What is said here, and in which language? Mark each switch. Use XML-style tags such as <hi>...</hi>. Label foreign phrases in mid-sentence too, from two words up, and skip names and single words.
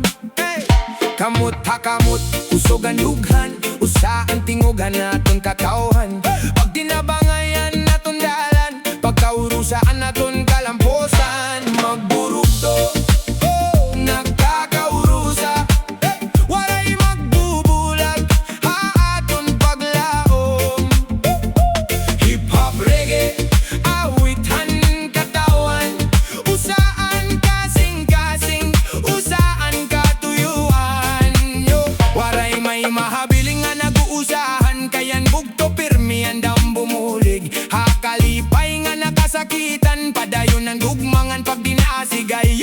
<war>Kamot hakamot, usogan lughan, usa ang tingugan naton kakauhan. Pag dinabangayan naton dalan, pagkaurusaan naton kalamposan. Magburugto, nagkakaurusa, waray magbubulag, haaton paglaom.</war> <en>Hip-hop, reggae,</en> <war>awitan katawan, usaan kasing-kasing, usaan katuyuan. Waray may mahabiling nga nag-uusahan, kayan bugto pirmi andam bumulig. Hakalipay nga nakasakitan, padayon ang gugmangan pag dinasigay.</war>